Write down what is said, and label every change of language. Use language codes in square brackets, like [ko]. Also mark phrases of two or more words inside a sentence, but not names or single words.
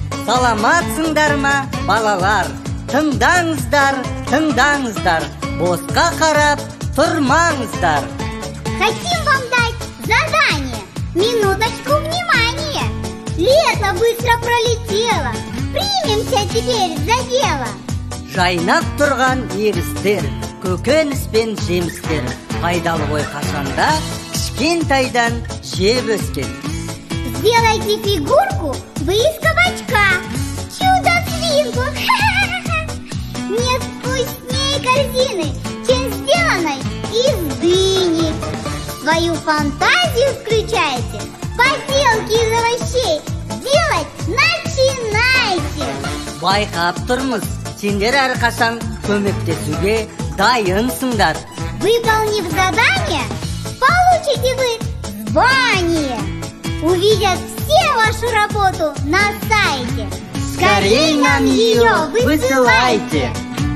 [kk] Саламатсыңдар ма, балалар? Тыңдаңыздар, тыңдаңыздар, босқа қарап тұрмаңыздар. [ru] Хотим вам дать задание. Минуточку внимания. Лето быстро пролетело. Примемся теперь за дело. [kk] Жайнап тұрған егістер, көкөніс пен жемістер, пайдалы ғой қашанда кішкентайдан жеп өскен. [ru] Сделайте фигурку вы из кабачка, чудо-свинку. Нет вкуснее корзины, чем сделанной из дыни. Свою фантазию включайте, поделки из овощей делать начинайте. [kk] Байқап тұрмыз, сендер әрқашан көмектесуге дайынсыңдар. [ru] Выполнив задание, получите вы звание. Увидят все вашу работу на сайте. Скорей нам ее высылайте!